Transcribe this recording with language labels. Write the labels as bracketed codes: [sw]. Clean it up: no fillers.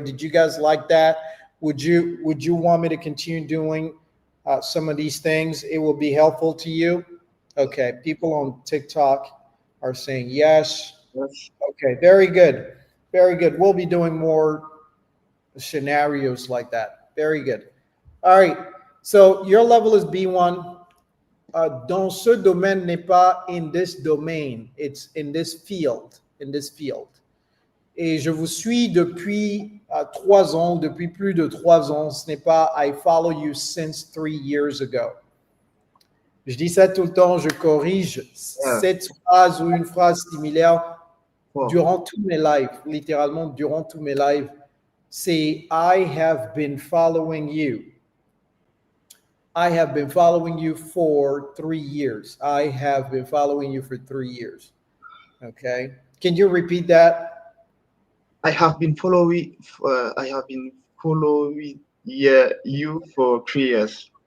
[en] Did you guys like that? Would you want me to continue doing some of these things? It will be helpful to you. Okay, people on TikTok are saying yes. yes. Okay, very good, very good. We'll be doing more scenarios like that. Very good. All right. So your level is B1. [fr] Dans ce domaine n'est pas [en] in this domain. It's in this field. In this field. [fr] Et je vous suis depuis 3 ans, depuis plus de 3 ans. Ce n'est pas [en] I follow you since 3 years ago. [fr] Je dis ça tout le temps, je corrige cette phrase ou une phrase similaire durant tous mes lives, littéralement durant tous mes lives. C'est [en] I have been following you. I have been following you for 3 years. I have been following you for 3 years. Okay. Can you repeat that? I have been following you for 3 years.